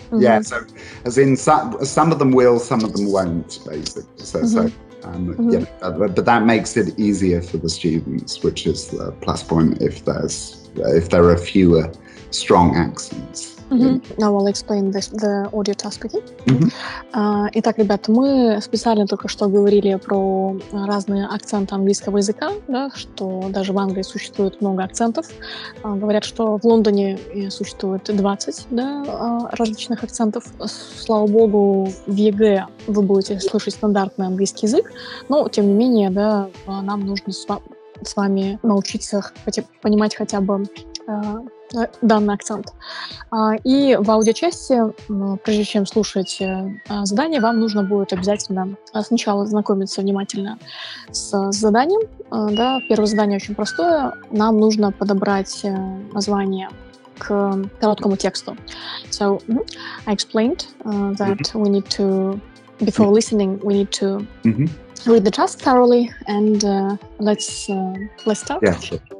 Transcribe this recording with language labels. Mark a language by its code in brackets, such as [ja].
[en] Yeah, so as in some of them will, some of them won't, basically. But that makes it easier for the students, which is the plus point if there are fewer strong accents. Now I'll explain the audio task. [ru] Итак, ребята, мы специально только что говорили про разные акценты английского языка, да, что даже в Англии существует много акцентов. Говорят, что в Лондоне существует 20, да, различных акцентов. Слава богу, в ЕГЭ вы будете слышать стандартный английский язык, но, тем не менее, да, нам нужно с вами научиться понимать хотя бы данный акцент. И в аудиочасти, прежде чем слушать задание, вам нужно будет обязательно сначала знакомиться внимательно с заданием. Да, первое задание очень простое. Нам нужно подобрать название к короткому тексту. [en] So, I explained that we need to, before listening, we need to read the task thoroughly, and let's start. Yeah, sure.